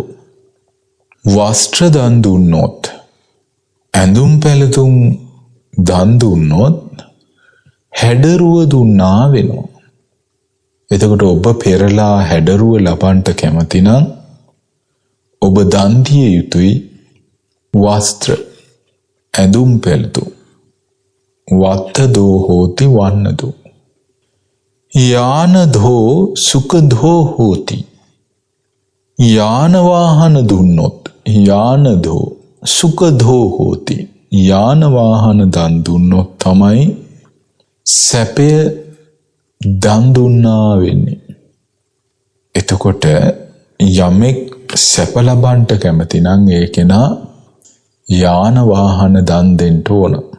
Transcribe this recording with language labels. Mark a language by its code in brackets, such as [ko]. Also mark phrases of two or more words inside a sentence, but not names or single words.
[si] වස්ත්‍ර දන් දුන්නොත් ඇඳුම් පැළඳුම් දන් දුන්නොත් හැඩරුව දුන්නා වෙනවා. එතකොට ඔබ පෙරලා හැඩරුව ලබන්ට කැමති නම් ඔබ දන් දිය යුතුයි වස්ත්‍ර ඇඳුම් පැළඳුම්. [pi] වත්තදෝ හෝති වන්නදෝ. යානධෝ සුඛධෝ හෝති. [si] යාන වාහන දුන්නොත් [pi] යානධෝ සුඛධෝ හෝති. [si] යාන වාහන දන් දුන්නොත් තමයි සැපය දන් දුන්නා වෙන්නේ. එතකොට යමෙක් සැප ලබන්ට කැමති නම් ඒ කෙනා යාන වාහන දන් දෙන්න ඕන.